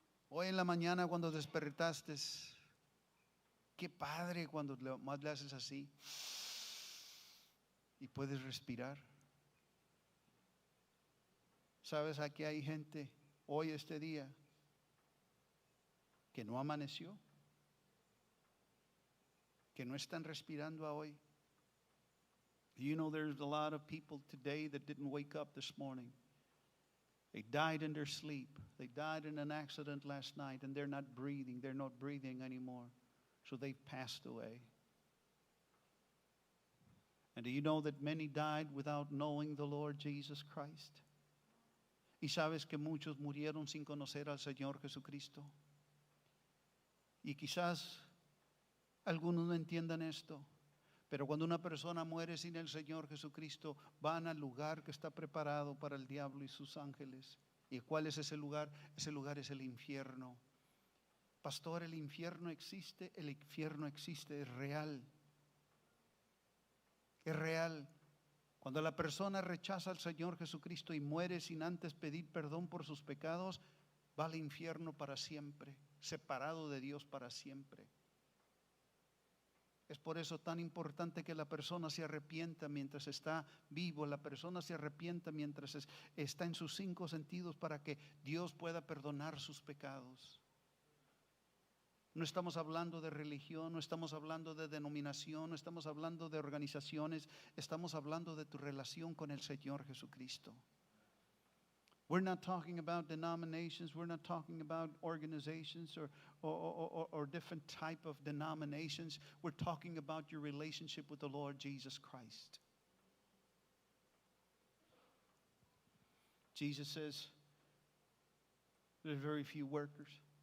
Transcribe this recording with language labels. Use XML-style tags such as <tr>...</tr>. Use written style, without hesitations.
<es>Hoy en la mañana cuando despertaste, qué padre cuando más le haces así y puedes respirar. Sabes, aquí hay gente hoy, este día, que no amaneció, que no están respirando a hoy.</es> <en>You know, there's a lot of people today that didn't wake up this morning. They died in their sleep. They died in an accident last night and they're not breathing. They're not breathing anymore. So they've passed away. And do you know that many died without knowing the Lord Jesus Christ?</en> <es>Y sabes que muchos murieron sin conocer al Señor Jesucristo. Y quizás algunos no entiendan esto. Pero cuando una persona muere sin el Señor Jesucristo, van al lugar que está preparado para el diablo y sus ángeles. ¿Y cuál es ese lugar? Ese lugar es el infierno. Pastor, el infierno existe, es real. Es real. Cuando la persona rechaza al Señor Jesucristo y muere sin antes pedir perdón por sus pecados, va al infierno para siempre, separado de Dios para siempre. Es por eso tan importante que la persona se arrepienta mientras está vivo, la persona se arrepienta mientras está en sus 5 sentidos para que Dios pueda perdonar sus pecados. No estamos hablando de religión, no estamos hablando de denominación, no estamos hablando de organizaciones, estamos hablando de tu relación con el Señor Jesucristo.</es> <en>We're not talking about denominations. We're not talking about organizations or different type of denominations. We're talking about your relationship with the Lord Jesus Christ. Jesus says, there's very few workers.</en>